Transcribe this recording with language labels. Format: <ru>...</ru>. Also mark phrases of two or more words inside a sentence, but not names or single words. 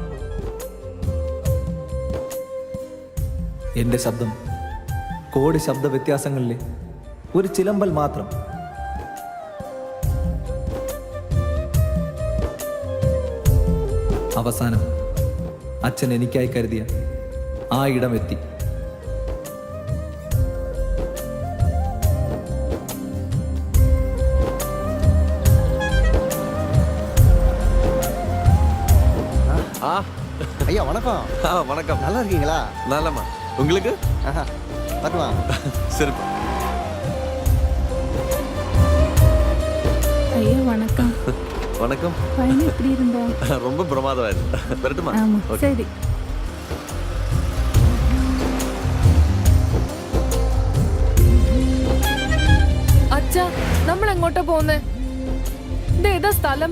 <ml>എൻ്റെ ശബ്ദം കോടി ശബ്ദ വ്യത്യാസങ്ങളിലെ ഒരു ചിലമ്പൽ മാത്രം. അവസാനം അച്ഛൻ എനിക്കായി കരുതിയ ആ ഇടമെത്തി.</ml> <ta>ஐயா வணக்கம். வணக்கம். நல்லா இருக்கீங்களா? நல்லம்மா. உங்களுக்கு? வரவா. சரிப்பா. ஐயா வணக்கம். வணக்கம். பையன் எப்படி இருந்தா? ரொம்ப பிரமாதமாയിരുന്നു. வரட்டுமா? சரி.</ta> <ml>അച്ഛാ നമ്മൾ എങ്ങോട്ടാ പോകുന്നേ? ഇത് ഏതാ സ്ഥലം?</ml>